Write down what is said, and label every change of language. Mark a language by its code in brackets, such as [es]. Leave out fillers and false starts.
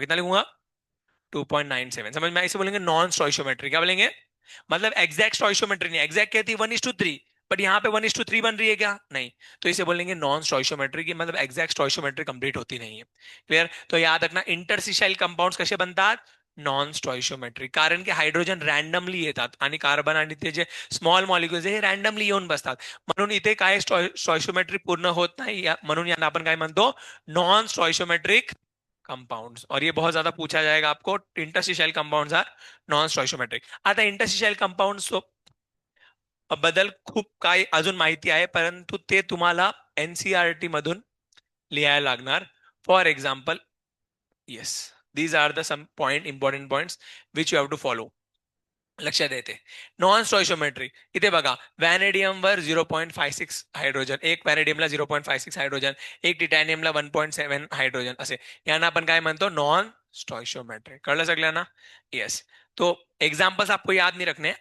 [hi] कितना लिखूंगा? 2.97. समझ में? ऐसे बोलेंगे नॉन स्टोइशियोमेट्री. क्या बोलेंगे? मतलब एग्जैक्ट स्टोइशियोमेट्री नहीं. एग्जैक्ट कहती है 1:3, बट यहाँ पे 1:3 बन रही है क्या? नहीं. तो इसे बोलेंगे नॉन स्टोइशियोमेट्री की, मतलब एग्जैक्ट स्टोइशियोमेट्री कंप्लीट होती नहीं है. क्लियर? तो याद रखना इंटरस्टिशियल कंपाउंड्स [mr] कसे बनतात? [hi] नॉन स्टोइशियोमेट्रिक. [mr] कारण की हायड्रोजन रॅन्डमली येतात आणि कार्बन आणि ते जे स्मॉल मॉलिक्युल्स हे रॅन्डमली येऊन बसतात. म्हणून इथे काय स्टोइशियोमेट्री पूर्ण होत नाही, म्हणून यांना आपण काय म्हणतो? [hi] Non स्टोइशियोमेट्रिक compounds. और ये बहुत ज्यादा पूछा जाएगा आपको. [en] Interstitial compounds are non stoichiometric. [mr] आता इंटरस्टिशियल कंपाउंड्स बद्दल खूप काही अजून माहिती आहे, परंतु ते तुम्हाला एनसीईआरटी मधून लिहायला लागणार. [en] For example, yes, these are the some point, important points which you have to follow. [mr] लक्षात येते. नॉन स्टॉइशियोमेट्रिक इथे बघा, व्हॅनेडियमवर 0.56 हायड्रोजन, एक व्हॅनेडियमला 0.56 हायड्रोजन, एक टिटॅनियमला 1.7 हायड्रोजन, असे यांना आपण काय म्हणतो? नॉन स्टॉइशियोमेट्रिक. कळलं सगळ्यांना? येस. [hi] तो एग्जाम्पल्स आपको याद नहीं रखने.